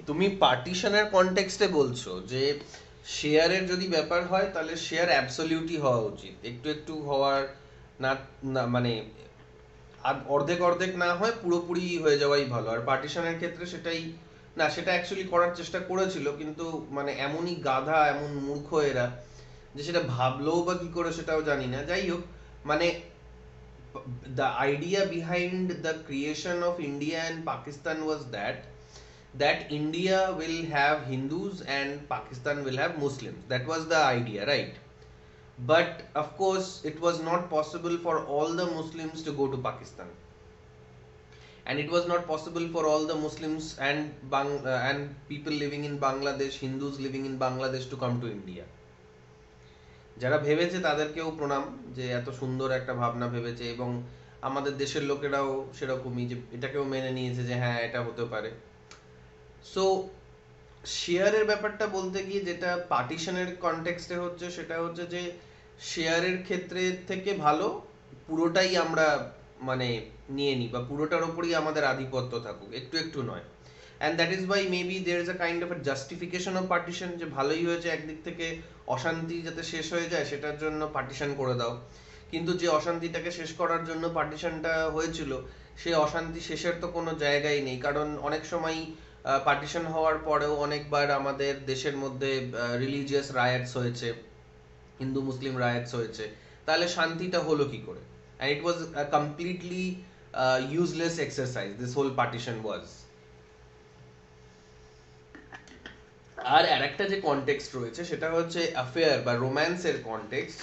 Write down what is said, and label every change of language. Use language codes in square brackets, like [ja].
[bn] তুমি পার্টিশনের কনটেক্সটে বলছো যে শেয়ারের যদি ব্যাপার হয় তাহলে শেয়ার অ্যাবসলিউটলি হওয়া উচিত, একটু একটু হওয়ার না, না মানে অর্ধেক অর্ধেক না হয় পুরোপুরি হয়ে যাওয়াই ভালো। আর পার্টিশনের ক্ষেত্রে সেটাই না, সেটা অ্যাকচুয়ালি করার চেষ্টা করেছিল, কিন্তু মানে এমনই গাধা, এমন মূর্খ এরা যে সেটা ভাবলেও বা কি করে সেটাও জানি না। যাই হোক, মানে [en] the idea behind the creation of India and Pakistan was that India will have Hindus and Pakistan will have Muslims. That was the idea, right? But of course it was not possible for all the Muslims to go to Pakistan, and it was not possible for all the Muslims and people living in Bangladesh, Hindus living in Bangladesh, to come to India. [bn] যারা ভেবেছে তাদেরকেও প্রণাম, যে এত সুন্দর একটা ভাবনা ভেবেছে, এবং আমাদের দেশের লোকেরাও সেরকমই, যে এটাকেও মেনে নিয়েছে যে হ্যাঁ এটা হতে পারে। সো শেয়ারের ব্যাপারটা বলতে গিয়ে যেটা পার্টিশনের কনটেক্সটে হচ্ছে, সেটা হচ্ছে যে শেয়ারের ক্ষেত্রে থেকে ভালো পুরোটাই আমরা মানে নিয়ে নিই, বা পুরোটার ওপরই আমাদের আধিপত্য থাকুক, একটু একটু নয়। [en] and that is why maybe there is a kind of a justification of partition, [bn] যে ভালোই হয়েছে একদিক থেকে, অশান্তি যাতে শেষ হয়ে যায় সেটার জন্য পার্টিশন করে দাও। কিন্তু যে অশান্তিটাকে শেষ করার জন্য পার্টিশনটা হয়েছিল, সেই অশান্তি শেষের তো কোনো জায়গাই নেই, কারণ অনেক সময় পার্টিশন হওয়ার পরেও অনেকবার আমাদের দেশের মধ্যে রিলিজিয়াস রায়াটস হয়েছে, হিন্দু মুসলিম রায়াটস হয়েছে, তাহলে শান্তিটা হলো কি করে? [en] and it was a completely useless exercise, this whole partition was. [bn] আর আরেকটা যে কনটেক্সট রয়েছে সেটা হচ্ছে অ্যাফেয়ার বা রোম্যান্সের কনটেক্সট।